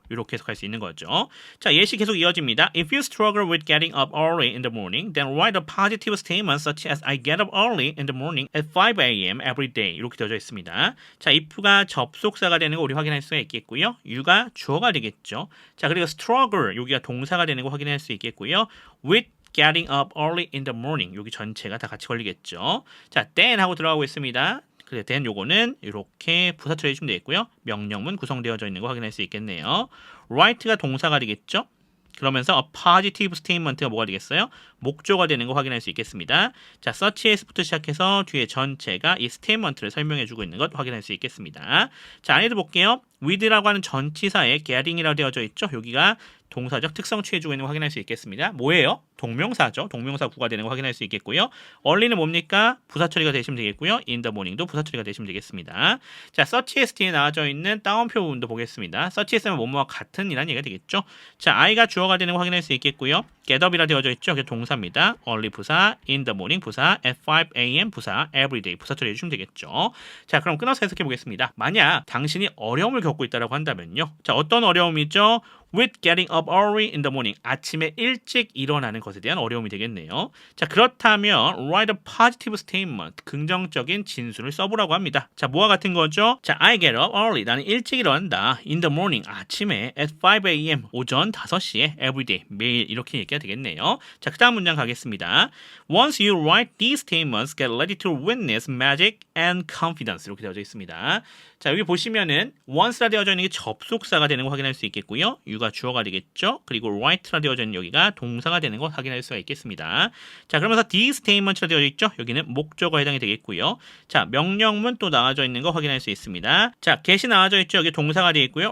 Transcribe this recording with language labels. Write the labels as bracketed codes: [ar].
[ko] 이렇게 해석할 수 있는 거죠. 자, 예시 계속 이어집니다. [en] If you struggle with getting up early in the morning, then write a positive statement such as I get up early in the morning at 5 a.m. every day. [ko] 이렇게 되어져 있습니다. 자, if가 접속사가 되는 거 우리 확인할 수가 있겠고요. you가 주어가 되겠죠. 자, 그리고 struggle, 여기가 동사가 되는 거 확인할 수 있겠고요. [en] with getting up early in the morning, [ko] 여기 전체가 다 같이 걸리겠죠. 자, then 하고 들어가고 있습니다. 그래서 then 요거는 이렇게 부사 처리해 주면 되겠고요. 명령문 구성되어져 있는 거 확인할 수 있겠네요. write가 동사가 되겠죠. 그러면서 a positive statement가 뭐가 되겠어요? 목조가 되는 거 확인할 수 있겠습니다. 자, such as부터 시작해서 뒤에 전체가 이 statement를 설명해주고 있는 것 확인할 수 있겠습니다. 자, 안에도 볼게요. with라고 하는 전치사에 getting이라고 되어져 있죠. 여기가 동사적 특성 취해주고 있는 거 확인할 수 있겠습니다. 뭐예요? 동명사죠. 동명사 구가 되는 거 확인할 수 있겠고요. early는 뭡니까? 부사 처리가 되시면 되겠고요. in the morning도 부사 처리가 되시면 되겠습니다. 자, such as 뒤에 나와져 있는 따옴표 부분도 보겠습니다. such as는 뭐뭐와 같은 이라는 얘기가 되겠죠. 자, I가 주어가 되는 거 확인할 수 있겠고요. get up이라 되어져 있죠. 그게 동사입니다. [en] early [ko] 부사, [en] in the morning 부사, at 5 a.m. [ko] 부사, every day 부사 처리해 주시면 되겠죠. 자, 그럼 끊어서 해석해 보겠습니다. 만약 당신이 어려움을 겪고 있다고 한다면요. 자, 어떤 어려움이죠? [en] with getting up early in the morning. [ko] 아침에 일찍 일어나는 것에 대한 어려움이 되겠네요. 자, 그렇다면 [en] write a positive statement. [ko] 긍정적인 진술을 써보라고 합니다. 자, 뭐와 같은 거죠? 자, [en] I get up early. [ko] 나는 일찍 일어난다. [en] in the morning. [ko] 아침에 [en] at 5 a.m. [ko] 오전 5시에 [en] every day. [ko] 매일 이렇게 얘기가 되겠네요. 자, 그 다음 문장 가겠습니다. [en] Once you write these statements, get ready to witness magic and confidence. [ko] 이렇게 되어져 있습니다. 자, 여기 보시면은 once라 되어져 있는 게 접속사가 되는 거 확인할 수 있겠고요. you가 주어가 되겠죠. 그리고 write라 되어져 있는 여기가 동사가 되는 거 확인할 수가 있겠습니다. 자, 그러면서 these statements라 되어져 있죠. 여기는 목적어에 해당이 되겠고요. 자, 명령문 또 나와져 있는 거 확인할 수 있습니다. 자, get이 나와져 있죠. 여기 동사가 되어 있고요.